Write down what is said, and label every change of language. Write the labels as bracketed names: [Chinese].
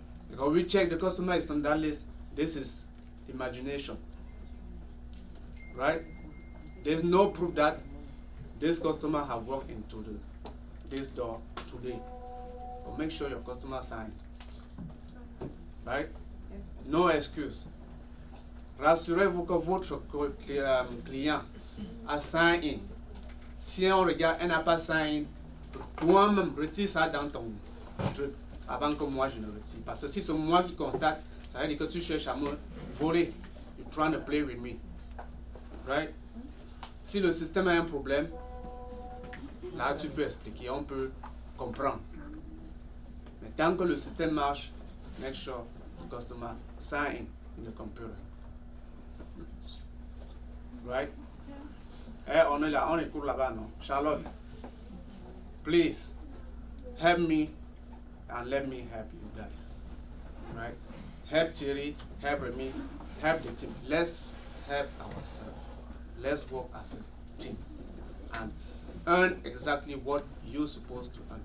[English] Because we check the customer is on that list. This is imagination. Right? There's no proof that this customer have walked into this door today. So make sure your customer signed. Right? No excuse. [French] Rassurez-vous que votre client a sign in. Si on regarde, elle n'a pas sign in, toi-même retire ça dans ton truc avant que moi je ne retire. Parce que si c'est moi qui constate, ça veut dire que tu cherches à me voler. [English] You're trying to play with me. Right? [French] Si le système a un problème, là tu peux expliquer, on peut comprendre. Mais tant que le système marche, [English] make sure the customer sign in the computer. [French] Right? Eh, on est là, on est court là-bas, non? [English] Charlotte, please help me and let me help you guys. Right? Help Thierry, help Remy, help the team. Let's help ourselves. Let's work as a team and earn exactly what you're supposed to earn.